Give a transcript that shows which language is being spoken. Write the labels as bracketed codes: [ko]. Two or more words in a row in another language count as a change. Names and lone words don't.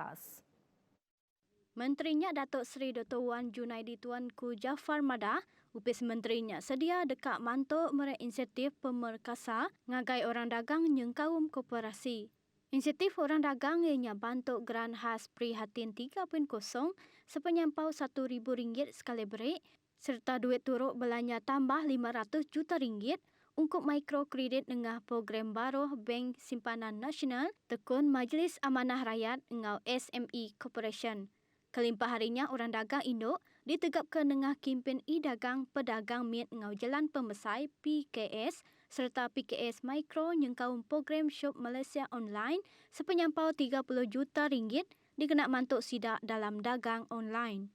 [iba] Menterinya Datuk Seri Dr. Wan Junaidi Tuanku Jaafar Madah, upis menterinya sedia dekat mantu merek inisiatif pemerkasa ngagai orang dagang nyengkaum koperasi. Inisiatif orang dagang ianya bantuk geran khas Prihatin 3.0 sepenyampau RM1,000 sekali break serta duit turut belanja tambah RM500 juta untuk mikrokredit dengan program baru Bank Simpanan Nasional tekun Majlis Amanah Rakyat ngau SME Corporation. Kelimpah harinya orang dagang induk ditegapkan dengan kempen e-dagang pedagang miet ngau Jalan Pembesai PKS serta PKS Mikro nyengkaum program Shop Malaysia Online sepenyampau RM30 juta dikena mantuk sidak dalam dagang online.